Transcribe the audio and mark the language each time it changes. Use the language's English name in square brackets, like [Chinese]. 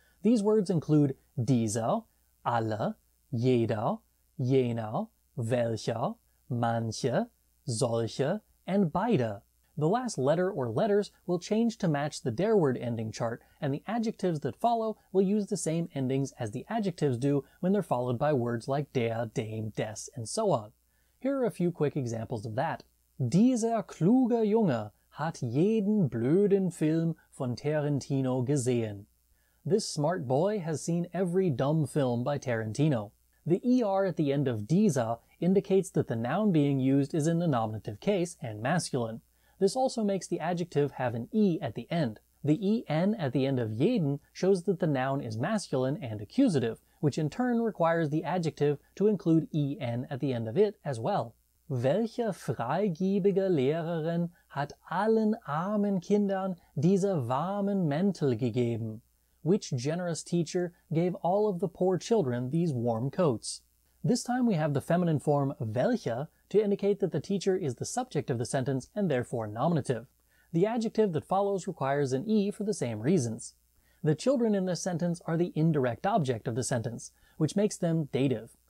[English] These words include dieser, alle, jeder, jener, welcher, manche, solche, and beide. The last letter or letters will change to match the der word ending chart, and the adjectives that follow will use the same endings as the adjectives do when they're followed by words like der, dem, des, and so on. Here are a few quick examples of that. [German] Dieser kluge Junge hat jeden blöden Film von Tarantino gesehen. [English] This smart boy has seen every dumb film by Tarantino. The er at the end of dieser indicates that the noun being used is in the nominative case and masculine. This also makes the adjective have an E at the end. The en at the end of jeden shows that the noun is masculine and accusative, which in turn requires the adjective to include en at the end of it as well. [German] Welche freigebige Lehrerin hat allen armen Kindern diese warmen Mäntel gegeben? [English] Which generous teacher gave all of the poor children these warm coats? This time we have the feminine form welche to indicate that the teacher is the subject of the sentence and therefore nominative. The adjective that follows requires an E for the same reasons. The children in this sentence are the indirect object of the sentence, which makes them dative.